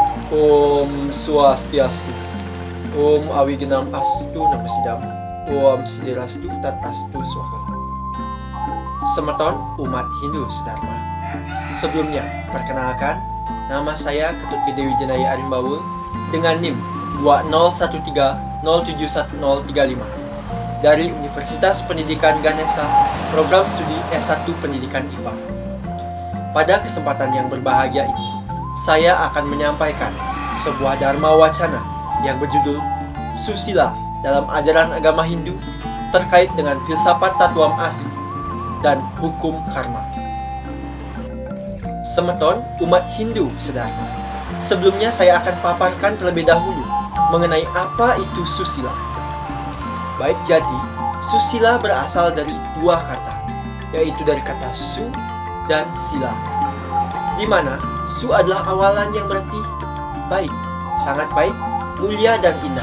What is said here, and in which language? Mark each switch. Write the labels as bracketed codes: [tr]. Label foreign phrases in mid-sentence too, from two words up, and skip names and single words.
[sa] Om Swastiastu. Om Awigenam Astu Namasidam. Om Sidirastu Tat Astu Swaha. [ban] Semeton umat Hindu Sedharma. [id] Sebelumnya, perkenalkan, nama saya Ketut Gede Wijanaya Arimbaul dengan NIM 20130711035 dari Universitas Pendidikan Ganesha, Program Studi S1 Pendidikan IPA. Pada kesempatan yang berbahagia ini, saya akan menyampaikan sebuah dharma wacana yang berjudul Susila dalam ajaran agama Hindu terkait dengan filsafat Tatuam Asi dan hukum karma. [ban] Semeton umat Hindu Sedharma. [id] Sebelumnya saya akan paparkan terlebih dahulu mengenai apa itu susila. Baik, jadi susila berasal dari dua kata, yaitu dari kata su dan sila, di mana su adalah awalan yang berarti baik, sangat baik, mulia dan indah.